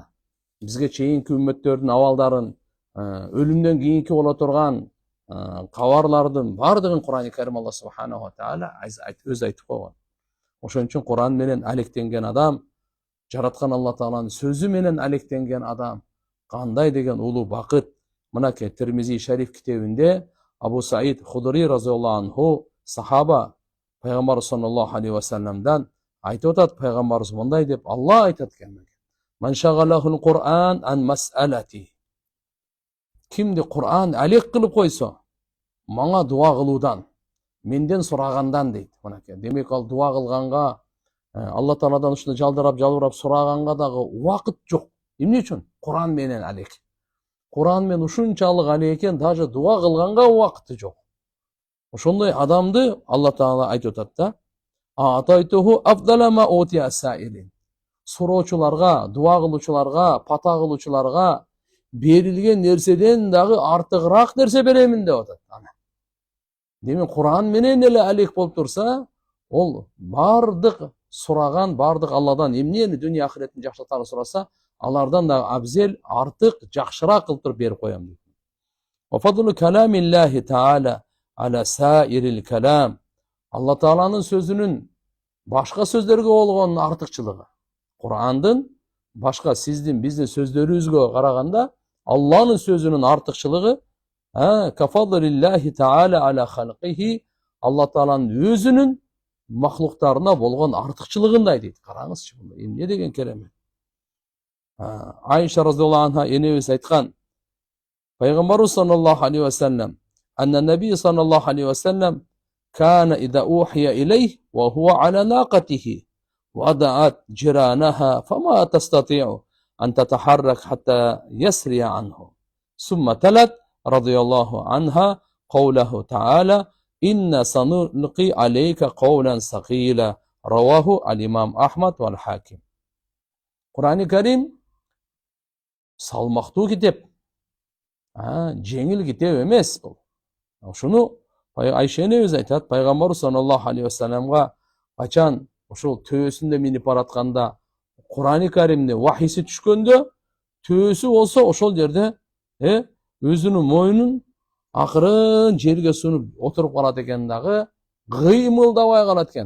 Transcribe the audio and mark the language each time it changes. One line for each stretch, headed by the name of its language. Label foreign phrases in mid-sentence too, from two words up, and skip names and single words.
Kyrgyz: Бизге чейинки үммөттөрдүн абалдарын, өлүмдөн кийинки боло турган кабарлардын баардыгын Курани Карим
Arabic: الله سبحانه وتعالى
Kyrgyz: өзү айтып койгон. Ошон үчүн Куран менен алектенген адам, жараткан Алла Тааланын сөзү менен алектенген адам кандай деген улуу бакыт. Мынакей Тирмизи Шариф китебинде Абу Саид Худри
Arabic: رضي الله عنه
Kyrgyz: сахаба пайгамбар
Arabic: صلى الله عليه وسلمдан
Kyrgyz: айтып атат, пайгамбарыбыз мындай деп Алла айтат экен:
Arabic: "من شغله القرآن عن مسألتي".
Kyrgyz: Кимди Кур'ан алек кылып койсо, мага дуа кылуудан, менден сурагандан дейт. Мынакей, демек ал дуа кылганга, Алла Тааладан ушундай жалбырап сураганга дагы убакыт жок. Эмне үчүн? Кур'ан менен алек. Кур'ан менен ушунчалык алек экен, даже дуа кылганга убакыты жок. Ошондой адамды Алла Таала айтып атат да:
Arabic: "أعطيته أفضل ما أعطي السائلين".
Kyrgyz: Суроочуларга, дуа кылуучуларга, пата кылуучуларга берилген нерседен дагы артыгыраак нерсе беремин деп атат. Демек Кур'ан менен эле алек болуп турса, ол бардык сураган, бардык Алладан эмнени дүйнө акыретин жакшыртарын сураса, алардан да абзел, артык, жакшыраак кылып туруп берип коем дейт.
Arabic: وفضل كلام الله تعالى على سائر الكلام.
Kyrgyz: Алла Тааланын сөзүнүн башка сөздөргө болгон артыкчылыгы. Кур'андын башка сиздин, биздин сөздөрүбүзгө караганда Алланын сөзүнүн артыкчылыгы
Arabic: كفضل الله تعالى على خلقه,
Kyrgyz: Алла Тааланын өзүнүн махлуктарына болгон артыкчылыгындай дейт. Караңызчы, эмне деген керемет.
Arabic: Айша رضي الله عنها
Kyrgyz: энебиз айткан, пайгамбарыбыз
Arabic: صلى الله عليه وسلم أن النبي صلى الله عليه وسلم كان إذا أوحي إليه وهو على ناقته وضعت جرانها فما تستطيع أن تتحرك حتى يسرى عنه. ثم تلت رضي الله عنها قوله تعالى إنا سنلقي عليك قولا ثقيلا. رواه الإمام أحمد والحاكم.
Kyrgyz: Курани Карим салмактуу китеп, жеңил китеп эмес бул. Ошону Айша энебиз айтат, пайгамбар
Arabic: صلى الله عليه وسلمга
Kyrgyz: качан ошол төбөсүндө минип баратканда Курани Каримде вахиси түшкөндө, төбөсү болсо ошол жерде өзүнүн мойнун акырын жерге сунуп отуруп калат экен дагы, кыймылдабай калат экен.